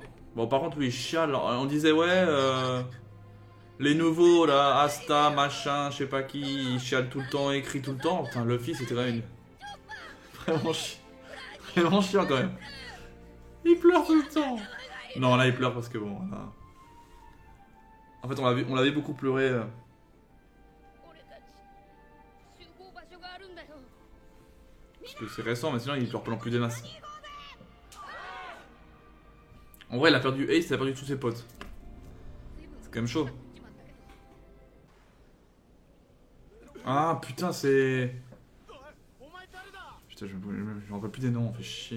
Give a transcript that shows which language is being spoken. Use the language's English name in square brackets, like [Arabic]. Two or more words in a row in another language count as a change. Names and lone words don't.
[French] Bon, par contre, lui, il chiale. On disait, ouais, les nouveaux, là, Asta, machin, je sais pas qui, ils chialent tout le temps, écrit tout le temps. Putain, Luffy, c'était quand même vraiment chiant quand même. Il pleure tout le temps. Non, là, il pleure parce que bon, là... En fait, on l'avait beaucoup pleuré. [Japanese] 俺たち集合場所があるんだよ。見 [French] Parce que c'est récent, mais sinon il pleure pendant plus des masses. En vrai, il a perdu Ace, il a perdu tous ses potes. C'est quand même chaud. Ah putain, c'est. Putain, je me rappelle plus des noms, on fait chier.